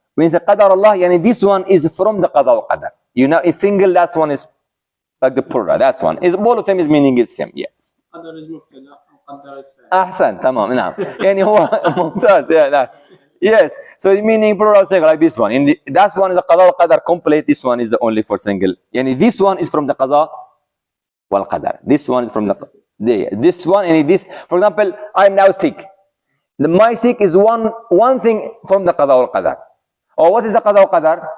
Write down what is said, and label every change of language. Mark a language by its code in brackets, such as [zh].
[en] When you say [ar] قدر الله يعني [en] this one is from the قضاء وقدر. You know, it's single, that one is like the plural, that's one. Is all of them is meaning is same. Yeah. [ar] قدر is مبتدا وقدر is فاعل. أحسن, تمام, نعم. يعني هو ممتاز. [en] Yeah, yes. So it's meaning plural single, like this one. That one is the قضاء وقدر complete. This one is the only for single. يعني this one is from the قضاء والقدر. This one is from this one, and this, for example, I'm now sick. My sick is one thing from the qada wal qadar. Or what is the qada wal qadar?